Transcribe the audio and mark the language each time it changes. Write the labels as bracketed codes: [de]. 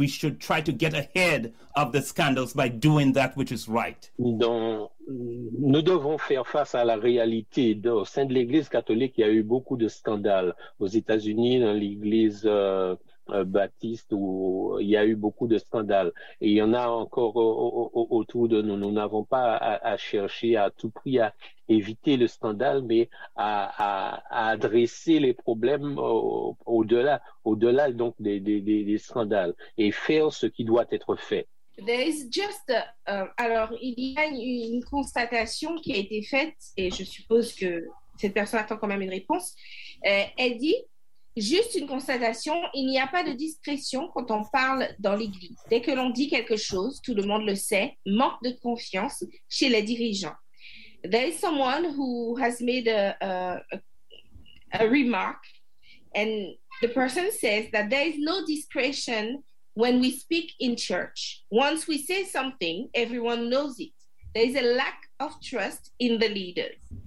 [en] We should try to get ahead of the scandals by doing that which is right. [fr] Donc, nous devons faire face à la réalité. Au sein de l'Église catholique, il y a eu beaucoup de scandales. Aux États-Unis, dans l'Église baptiste, où il y a eu beaucoup de scandales. Et il y en a encore autour de nous. Nous n'avons pas à chercher à tout prix à éviter le scandale, mais à adresser les problèmes au-delà donc des scandales et faire ce qui doit être fait. [en] There is just [fr] alors il y a une constatation qui a été faite et je suppose que cette personne attend quand même une réponse. Elle dit juste une constatation, il n'y a pas de discrétion quand on parle dans l'Église. Dès que l'on dit quelque chose, tout le monde le sait. Manque de confiance chez les dirigeants. [en] There is someone who has made a remark, and the person says that there is no discretion when we speak in church. Once we say something, everyone knows it. There is a lack of trust in the leaders.